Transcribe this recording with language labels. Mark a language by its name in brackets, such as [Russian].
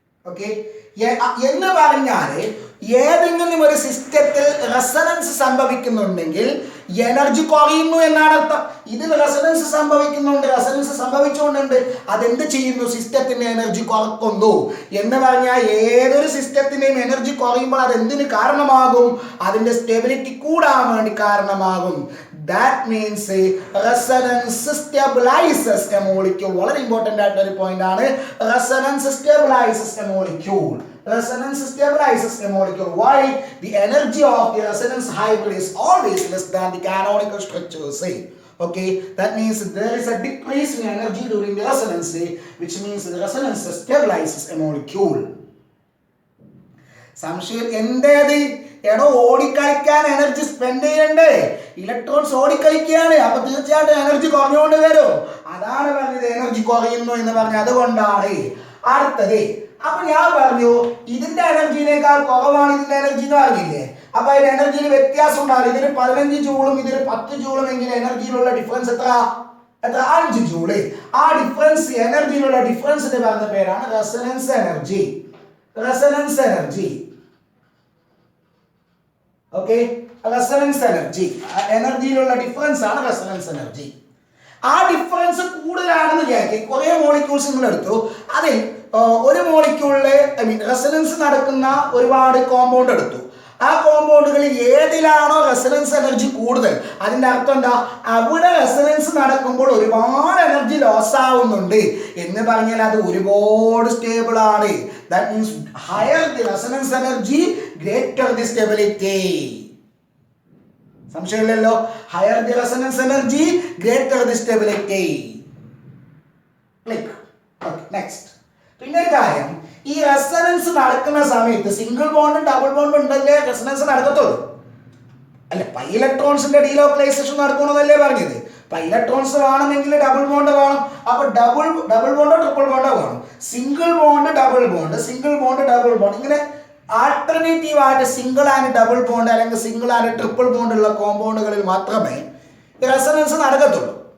[Malayalam] Okay, എന്ന് പറഞ്ഞാല് ഏതെങ്കിലും ഒരു സിസ്റ്റത്തിൽ റെസൊണൻസ് സംഭവിക്കുന്നുണ്ടെങ്കിൽ എനർജി കുറയുന്നു എന്നാണ് അർത്ഥം. ഇതിൽ റെസൊണൻസ് സംഭവിച്ചുകൊണ്ടുണ്ട്, അതെന്ത് ചെയ്യുന്നു? സിസ്റ്റത്തിന്റെ എനർജി കുറക്കുന്നു. എന്ന് പറഞ്ഞാൽ ഏതൊരു സിസ്റ്റത്തിന്റെയും എനർജി കുറയുമ്പോൾ അത് എന്തിന് കാരണമാകും? അതിന്റെ സ്റ്റെബിലിറ്റി കൂടാൻ വേണ്ടി കാരണമാകും. [English] That means resonance stabilizes a molecule. [Malayalam] വളരെ ഇമ്പോർട്ടന്റ് ആയിട്ടുള്ള ഒരു പോയിന്റ് ആണ്. [English] Resonance stabilizes a molecule. Resonance stabilizes a molecule. Why? The energy of the resonance hybrid is always less than the canonical structures. Okay, that means there is a decrease in energy during the resonance, which means the resonance stabilizes a molecule. [Malayalam] സംശയം എന്തേത്? എടോ, ഓടിക്കളിക്കാൻ energy spend ചെയ്യണ്ടേ? Electrons ഓടിക്കളിക്കുകയാണ്, അപ്പൊ തീർച്ചയായിട്ടും energy കുറഞ്ഞുകൊണ്ട് വരും. അതാണ് പറഞ്ഞത് energy കുറയുന്നു എന്ന് പറഞ്ഞത്. അതുകൊണ്ടാണ്. അടുത്തത്, അപ്പൊ ഞാൻ പറഞ്ഞു ഇതിന്റെ എനർജിനേക്കാൾ കുറവാണ് ഇതിന്റെ എനർജി എന്ന് പറഞ്ഞില്ലേ. അപ്പൊ അതിന്റെ എനർജിയിൽ വ്യത്യാസം ഉണ്ടാകും. ഇതിന് 15 ജൂളും ഇതിന് 10 ജൂളും എങ്കിൽ എനർജിയിലുള്ള ഡിഫറൻസ് എത്ര? 5 ജൂള്. ആ ഡിഫറൻസ്, എനർജിയിലുള്ള ഡിഫറൻസിന് പറഞ്ഞ പേരാണ് resonance energy. Resonance energy. Okay, resonance energy, എനർജിയിലുള്ള difference ആണ് റെസൊണൻസ് എനർജി. ആ ഡിഫറൻസ് കൂടുതലാണെന്ന് വിചാരിക്കും. കുറെ മോളിക്യൂൾസ് നിങ്ങൾ എടുത്തു, അതിൽ ഒരു മോളിക്യൂളില് റെസൊണൻസ് നടക്കുന്ന ഒരുപാട് കോമ്പൗണ്ട് എടുത്തു. ആ കോമ്പൗണ്ടുകളിൽ ഏതിലാണോ റെസൊണൻസ് എനർജി കൂടുതൽ, അതിന്റെ അർത്ഥം എന്താ? അവിടെ റെസൊണൻസ് നടക്കുമ്പോൾ ഒരുപാട് എനർജി ലോസ് ആവുന്നുണ്ട് എന്ന് പറഞ്ഞാൽ അത് ഒരുപാട് സ്റ്റേബിൾ ആണ്. [English] That means higher the resonance energy, greater the stability. [Malayalam] സംശയമില്ലല്ലോ. [English] Higher the resonance energy, greater the stability. Click. Okay, next. [Malayalam] പിന്നെ ഒരു കാര്യം, ഈ റെസൊണൻസ് നടക്കുന്ന സമയത്ത് സിംഗിൾ ബോണ്ടും ഡബിൾ ബോണ്ടും ഉണ്ടല്ലേ റെസൊണൻസ് നടക്കത്തുള്ളൂ. അല്ല, പൈ ഇലക്ട്രോൺസിന്റെ ഡീലോക്കലൈസേഷൻ നടക്കണമെന്നല്ലേ പറഞ്ഞത്. പൈ ഇലക്ട്രോൺസ് വേണമെങ്കിൽ ഡബിൾ ബോണ്ട് വേണം. അപ്പൊ ഡബിൾ ബോണ്ടോ ട്രിപ്പിൾ ബോണ്ടോ വേണം. Single bond double bond, single bond double bond, ഇങ്ങനെ ആൾട്ടർനേറ്റീവ് ആയിട്ട് സിംഗിൾ ആൻഡ് ഡബിൾ ബോണ്ട് അല്ലെങ്കിൽ സിംഗിൾ ആൻഡ് ട്രിപ്പിൾ ബോണ്ട് ഉള്ള കോമ്പൗണ്ടുകളിൽ മാത്രമേ റെസൊണൻസ് നടക്കത്തുള്ളൂ.